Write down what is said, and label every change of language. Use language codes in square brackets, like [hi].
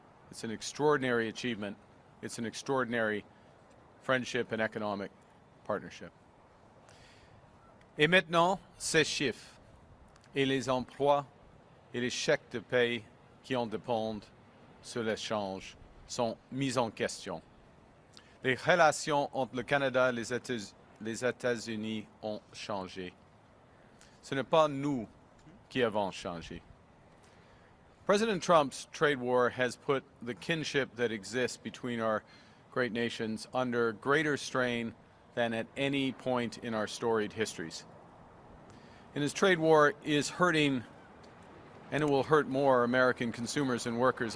[en] It's an extraordinary achievement. It's an extraordinary friendship and economic partnership. [fr] Et maintenant, ces chiffres et les emplois et les chèques de paie qui en dépendent sur l'échange sont mis en question. Les relations entre le Canada et les États-Unis ont changé. Ce n'est pas nous qui avons changé. [en] President Trump's trade war has put the kinship that exists between our great nations under greater strain than at any point in our storied histories. And his trade war is hurting, and it will hurt more, American consumers and workers.